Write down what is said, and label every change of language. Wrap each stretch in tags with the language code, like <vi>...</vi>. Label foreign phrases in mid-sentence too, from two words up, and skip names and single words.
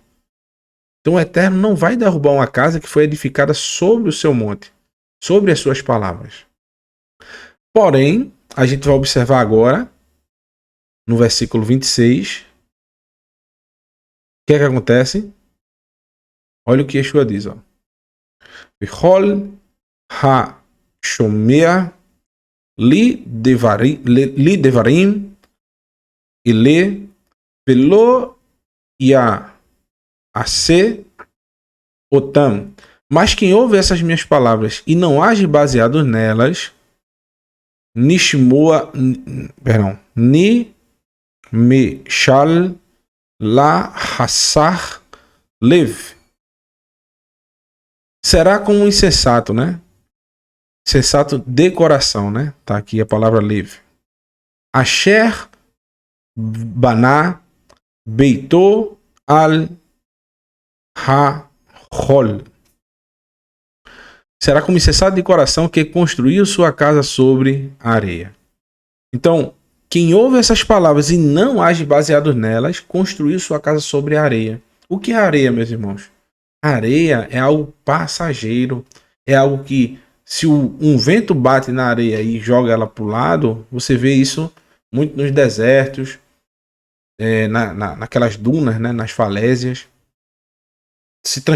<pt>Então o Eterno não vai derrubar uma casa que foi edificada sobre o seu monte, sobre as suas palavras. Porém, a gente vai observar agora, no versículo 26, o que é que acontece? Olha o que Yeshua diz, ó.</pt> <he>וכל השומע לי דברים אלה ולא יעשה אותם.</he> <pt>Mas quem ouve essas minhas palavras e não age baseado nelas,</pt> <he>נמשל לחסר לב.</he> <pt>Será como um insensato, né? Insensato de coração, né? Tá aqui a palavra lev.</pt> <he>אשר בנה ביתו על החול.</he> <pt>Será como insensato de coração que construiu sua casa sobre a areia. Então, quem ouve essas palavras e não age baseado nelas, construiu sua casa sobre a areia. O que é areia, meus irmãos? A areia é algo passageiro, é algo que, se um vento bate na areia e joga ela para o lado, você vê isso muito nos desertos, naquelas dunas, né, nas falésias.</pt>